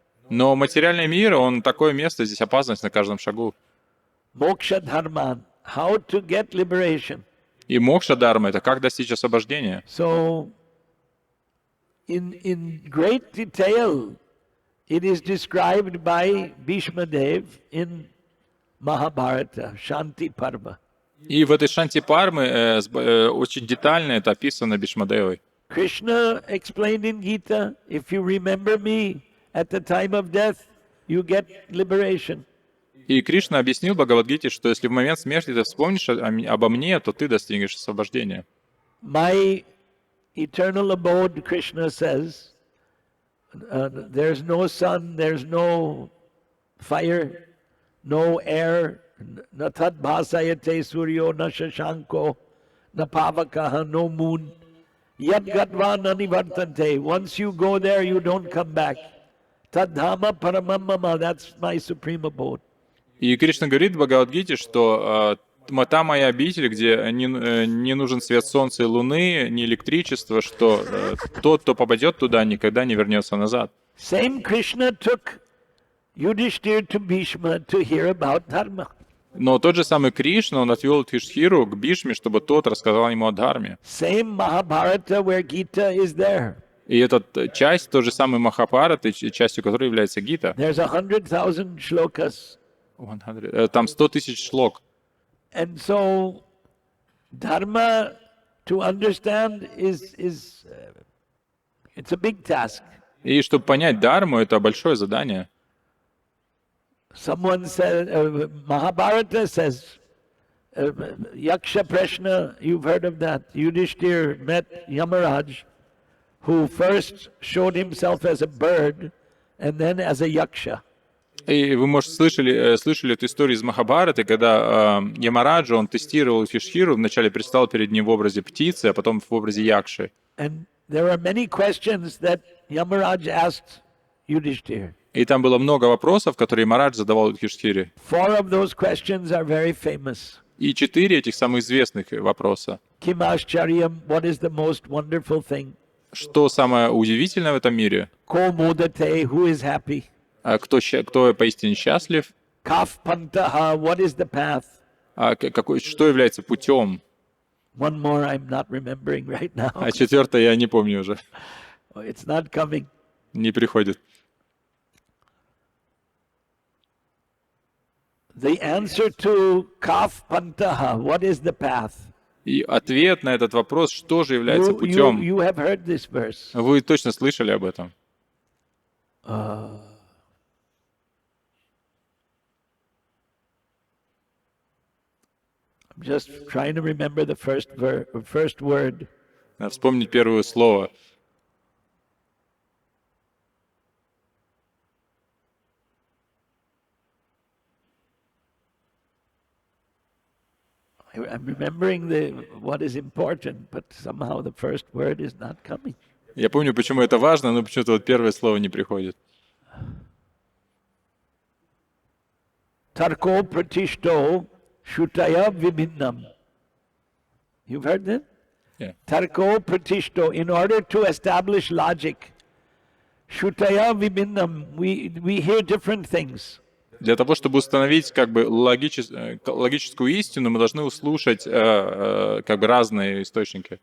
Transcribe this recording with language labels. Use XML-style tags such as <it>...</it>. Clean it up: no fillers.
<ru>Но материальный мир, он такое место, здесь опасность на каждом шагу.</ru> <en>Moksha dharma, how to get liberation.</en> <ru>И мокша-дарма — это как достичь освобождения.</ru> <en>So, in great detail, it is described by Bhishma Dev in Mahabharata, Shanti Parva.</en> <ru>И в этой Шанти Пармы очень детально это описано Бишмадевой.</ru> <en>Krishna explained in Gita, if you remember me at the time of death, you get liberation.</en> <ru>И Кришна объяснил в Бхагавадгите, что если в момент смерти ты вспомнишь обо мне, то ты достигнешь освобождения.</ru> <en>My eternal abode, Krishna says, there's no sun, there's no fire, no air,</en> <sa>na tad bhasayate suryo, na shashanko, na pavakaha,</sa> <en>no moon.</en> <sa>Yat gatva nanivartante.</sa> <en>Once you go there, you don't come back.</en> <sa>Tad dhama paramamama,</sa> <en>that's my supreme abode.</en> <ru>И Кришна говорит в Бхагавадгите, что та моя обитель, где не нужен свет солнца и луны, ни электричество, что тот, кто попадет туда, никогда не вернется назад.</ru> <en>Same Krishna took Yudhishthir to Bhishma to hear about dharma.</en> <ru>Но тот же самый Кришна, он отвел Юдхишthиру к Бишме, чтобы тот рассказал ему о дхарме.</ru> <en>Same Mahabharata where Gita is there.</en> <ru>И эта часть, тот же самый Махабхарата, частью которой является Гита.</ru> <en>There's 100,000 shlokas.</en> <ru>Там 100 тысяч шлок.</ru> <en>And so dharma to understand is it's a big task.</en> <ru>И чтобы понять дхарму, это большое задание.</ru> <en>Someone said, Mahabharata says, Yaksha Prashna, you've heard of that. Yudhishthir met Yamaraj, who first showed himself as a bird and then as a yaksha.</en> <ru>И вы, может, слышали эту историю из Махабхараты, когда Ямараджа, он тестировал Юдхишthиру, вначале предстал перед ним в образе птицы, а потом в образе якши.</ru> <en>And there are many questions that Yamaraj asked Yudhishthir.</en> <ru>И там было много вопросов, которые Ямарадж задавал Юдхишthире.</ru> <en>4 of those questions are very famous.</en> <ru>И 4 этих самых известных вопроса.</ru> <sa>Kim Ashcharyam,</sa> <en>what is the most wonderful thing?</en> <ru>Что самое удивительное в этом мире?</ru> <sa>Ko modate,</sa> <en>who is happy?</en> <ru>Кто поистине счастлив?</ru> <sa>Kaf pantaha,</sa> <en>what is the path?</en> <ru>Что является путем?</ru> <en>One more I'm not remembering right now.</en> <ru>А четвертое я не помню уже.</ru> <en>It's not coming.</en> <ru>Не приходит.</ru> <en>The answer to</en> <sa>Kaf pantaha,</sa> <en>what is the path?</en> <ru>И ответ на этот вопрос, что же является путем?</ru> <en>You have heard this verse.</en> <ru>Вы точно слышали об этом.</ru> <en>I'm just trying to remember the first word.</en> <ru>Надо вспомнить первое слово.</ru> <en>I'm remembering what is important, but somehow the first word is not coming.</en> <ru>Я помню, почему это важно, но почему-то вот первое слово не приходит.</ru> <sa>Tarko pratishto shutaya vibhinnam.</sa> <en>You've heard that? Yeah.</en> <sa>Tarko pratishto.</sa> <en>In order to establish logic,</en> <sa>shutaya vibhinnam,</sa> <en>we hear different things.</en> <ru>Для того, чтобы установить как бы логическую истину, мы должны услышать как бы разные источники.</ru>